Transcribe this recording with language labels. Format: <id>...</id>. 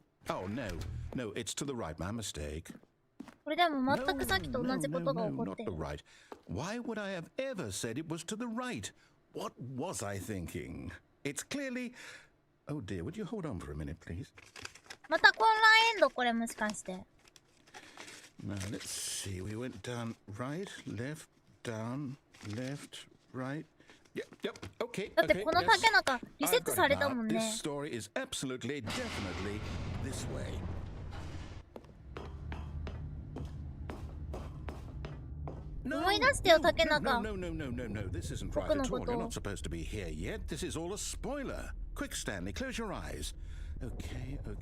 <en>Oh, no, it's to the right, my mistake.</en> <ja>これでも全くさっきと同じことが起こってる。</ja> <en>not the right. Why would I have ever said it was to the right? What was I thinking? It's clearly... Oh dear, would you hold on for a minute, please?</en> <ja>また混乱エンドこれもしかして。</ja> <en>Now, let's see. We went down, right, left, down, left, right. Yep, okay.</en> <ja>だってこの竹中リセットされたもんね。</ja> <en>This story is absolutely, definitely this way. No,</en> <ja>思い出してよ、竹中。</ja> <en>no, this isn't right at all. You're not supposed to be here yet. This is all a spoiler. Quick, Stanley, close your eyes. Okay.</en>